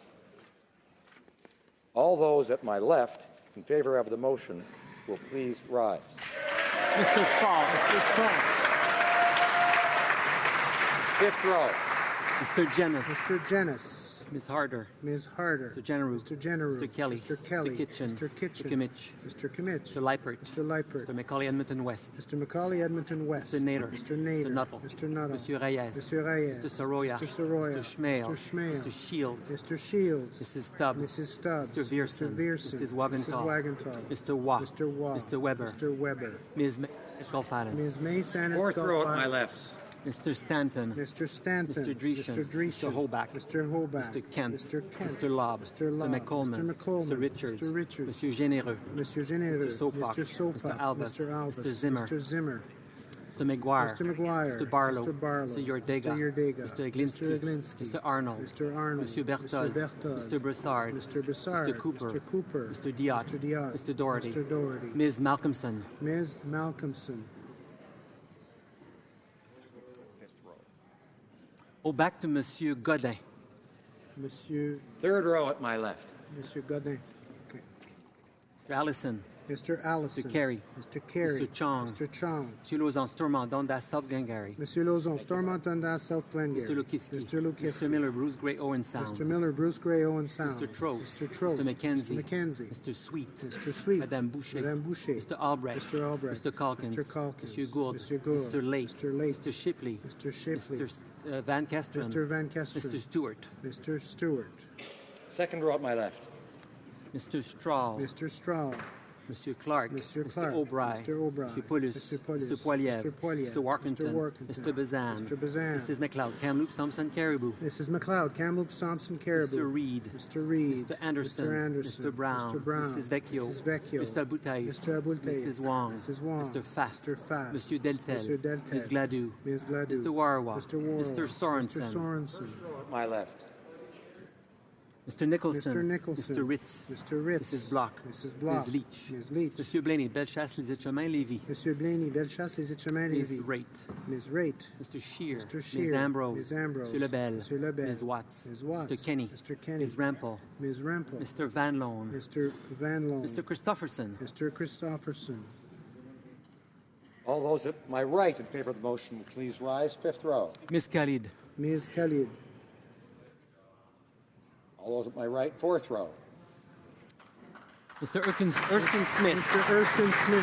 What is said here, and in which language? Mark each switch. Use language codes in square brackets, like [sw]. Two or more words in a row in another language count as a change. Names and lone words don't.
[en] All those at my left in favor of the motion will please rise. Mr. Falk. Fifth row. Mr. Jennis. Mr. Jennis. Ms. Harder. Ms. Harder. Mr. General. Mr. General. Mr. Kelly. Mr. Kelly. Mr. Kitchen. Mr. Kitchen. Mr. Kimmich. Mr. Kimmich. Mr. Leipert. Mr. Leipert. Mr. Macaulay Edmonton West. Mr. Macaulay Edmonton West. Mr. Nader. Mr. Nader. Mr. Nuttall. Mr. Nuttall. Monsieur Reyes. Mr. Reyes. Mr. Soroya. Mr. Soroya. Mr. Schmale. Mr. Schmale. Mr. Shields. Mr. Shields. Mrs. Stubbs. Mrs. Stubbs. Mr. Vierson. Mr. Vierson. Mrs. Wagenthal. Mrs. Wagenthal. Mr. Waugh. Mr. Waugh. Mr. Weber. Mr. Weber. Ms. Golfadis. Ms. May Sanet. Fourth row at my left. Mr. Stanton. Mr. Stanton. Mr. Dreeshen. Mr. Dreeshen. Mr. Holbach. Mr. Holbach. Mr. Kent. Mr. Kent. Mr. Lobb. Mr. Lobb. Mr. McColeman. Mr. McColeman. Mr. Richards. Mr. Richards. Monsieur Généreux. Mr. Généreux. Mr. Sopak. Mr. Sopak. Mr. Albus. Mr. Albus. Mr. Zimmer. Mr. Zimmer. Mr. McGuire. Mr. McGuire. Mr. Barlow. Mr. Barlow. Mr. Yordega. Mr. Yordega. Mr. Iglinski. Mr. Iglinski. Mr. Arnold. Mr. Arnold. Mr. Berthold. Mr. Berthold. Mr. Broussard. Mr. Broussard. Mr. Cooper. Mr. Cooper. Mr. Diot. Mr. Diot. Mr. Doherty. Mr. Doherty. Ms. Malcolmson. Ms. Malcolmson. Au back to Monsieur Godin. Monsieur. Third row at my left. Monsieur Godin. Okay. Mr. Allison. Mr. Allison. Mr. Carey. Mr. Carey. Mr. Chong. Mr. Chong. Monsieur Lauzon, Stormont, Dundas, South Glengarry. Monsieur Lauzon, Stormont, Dundas, South Glengarry. Mr. Lukiski. Mr. Lukiski. Mr. Miller, Bruce Gray, Owen Sound. Mr. Miller, Bruce Gray, Owen Sound. Mr. Trost. Mr. Trost. Mr. McKenzie. Mr. McKenzie. Mr. Sweet. Mr. Sweet. Madame Boucher. Madame Boucher. Mr. Albrecht. Mr. Albrecht. Mr. Calkins. Mr. Calkins. Monsieur Gould. Mr. Gould. Mr. Lake. Mr. Lake. Mr. Shipley. Mr. Shipley. Mr. Van Kesteren. Mr. Van Kesteren. Mr. Stewart. Mr. Stewart. Second row at my left. Mr. Strahl. Mr. Strahl. Monsieur Clark. Mr. Clark. Mr. O'Brien. Mr. O'Brien. Mr. Paulus. Mr. Paulus. Mr. Poiliev. Mr. Poiliev. Mr. Workington. Mr. Workington. Mr. Bazan. Mr. Bazan. Mrs. McLeod. Kamloops, Thompson, Caribou. Mrs. McLeod. Kamloops, Thompson, Caribou. Mr. Reed. Mr. Reed. Mr. Anderson. Mr. Anderson. Mr. Brown. Mr. Brown. Mrs. Vecchio. Mrs. Vecchio. Mr. Abultaï. Mr. Abultaï. Mrs. Wong. Mrs. Wong. Mr. Fast. Mr. Fast. Monsieur Deltel. Monsieur Deltel. Ms. Gladue. Ms. Gladue. Mr. Warwa. Mr. Warwa. Mr. Sorensen. Mr. Sorensen. At my left. Mr. Nicholson. Mr. Nicholson. Mr. Ritz. Mr. Ritz. Mrs. Block. Mrs. Block. Ms. Leach. Ms. Leach. Monsieur Blaney, Bellechasse, Les Chemins, Lévis. Monsieur Blaney, Bellechasse, Les Chemins, Ms. Lévis. Raitt. Ms. Raitt. Mr. Shear. Mr. Shear. Ms. Ambrose. Ms. Ambrose. Monsieur Lebel. Monsieur Lebel. Ms. Watts. Ms. Watts. Mr. Kenny. Mr. Kenny. Ms. Rampel. Ms. Rampel. Mr. Van Loan. Mr. Van Loan. Mr. Christofferson. Mr. Christofferson. All those at my right in favor of the motion will please rise. Fifth row. Ms. Khalid. Ms. Khalid. All those at my right. Fourth row. Mr. Erskine Smith. Mr. Erskine Smith.